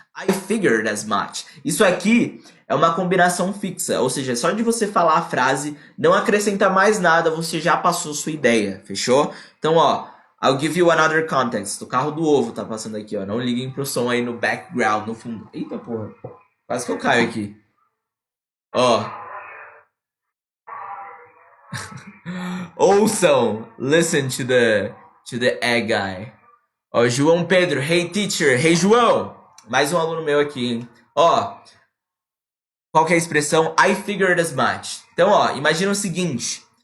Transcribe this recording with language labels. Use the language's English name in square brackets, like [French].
[English] I figured as much. [Portuguese] Isso aqui é uma combinação fixa, ou seja, só de você falar a frase, não acrescenta mais nada, você já passou sua ideia, fechou? Então, ó, [English] I'll give you another context. [Portuguese] O carro do ovo tá passando aqui, ó. Não liguem pro som aí no background, no fundo. Eita porra, quase que eu caio aqui. Ó. Ouçam, [English] listen to the egg guy. Ó, João Pedro, hey teacher, hey João. [Portuguese] Mais um aluno meu aqui, hein? Ó, qual que é a expressão? [English] I figured as much. [Portuguese] Então, ó, imagina o seguinte.